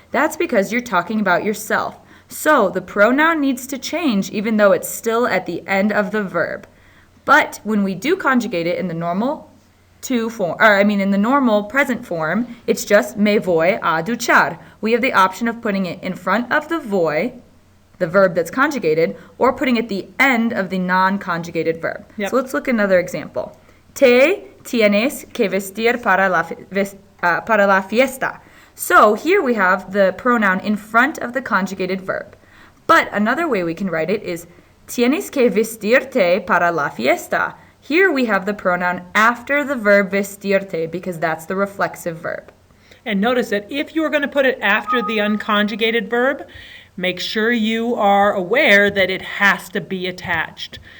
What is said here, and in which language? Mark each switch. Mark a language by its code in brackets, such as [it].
[en] That's because you're talking about yourself. So the pronoun needs to change even though it's still at the end of the verb. But when we do conjugate it in the normal in the normal present form, it's just [es] me voy a duchar. [en] We have the option of putting it in front of the voy, the verb that's conjugated, or putting it at the end of the non-conjugated verb. Yep. So let's look at another example. [es] Te tienes que vestir para la fiesta. [en] So here we have the pronoun in front of the conjugated verb. But another way we can write it is [es] tienes que vestirte para la fiesta. [en] Here we have the pronoun after the verb vestirte because that's the reflexive verb. And notice that if you're going to put it after the unconjugated verb, make sure you are aware that it has to be attached.